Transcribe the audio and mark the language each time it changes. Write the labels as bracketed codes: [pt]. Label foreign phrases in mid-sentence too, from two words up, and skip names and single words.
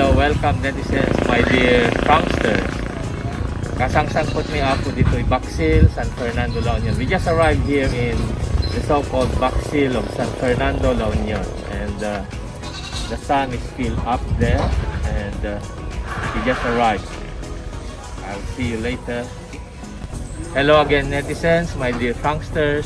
[en] welcome netizens, my dear pranksters. [ilo] Kasangsangkot ni ako dito'y Baksil, San Fernando, La Union. [en] We just arrived here in the so-called Baksil of San Fernando, La Union. And the sun is still up there. And we just arrived. I'll see you later. Hello again netizens, my dear pranksters.